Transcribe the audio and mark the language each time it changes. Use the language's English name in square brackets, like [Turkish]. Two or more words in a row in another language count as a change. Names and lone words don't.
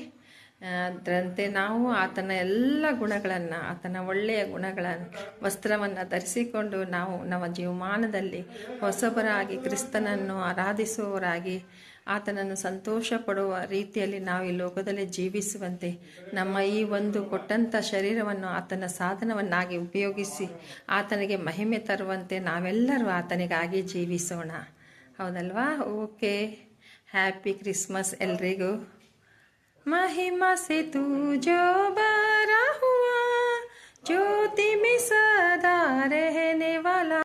[Kannada] ಅದರಂತೆ ನಾವು ಆತನ ಎಲ್ಲ ಗುಣಗಳನ್ನು, ಆತನ ಒಳ್ಳೆಯ ಗುಣಗಳನ್ನು, ವಸ್ತ್ರವನ್ನು ಧರಿಸಿಕೊಂಡು ನಾವು ನಮ್ಮ ಜೀವಮಾನದಲ್ಲಿ ಹೊಸಬರಾಗಿ ಕ್ರಿಸ್ತನನ್ನು ಆರಾಧಿಸುವವರಾಗಿ ಆತನನ್ನು ಸಂತೋಷ ಪಡುವ ರೀತಿಯಲ್ಲಿ ನಾವು ಈ ಲೋಕದಲ್ಲಿ ಜೀವಿಸುವಂತೆ ನಮ್ಮ ಈ ಒಂದು ಕೊಟ್ಟಂಥ ಶರೀರವನ್ನು ಆತನ ಸಾಧನವನ್ನಾಗಿ ಉಪಯೋಗಿಸಿ ಆತನಿಗೆ ಮಹಿಮೆ ತರುವಂತೆ ನಾವೆಲ್ಲರೂ ಆತನಿಗಾಗಿ ಜೀವಿಸೋಣ. ಹೌದಲ್ವಾ? ಓಕೆ, [English] Happy Christmas [Kannada] ಎಲ್ರಿಗೂ. [Hindi] महिमा से तू जो बरा हुआ, ज्योति में सदा रहने वाला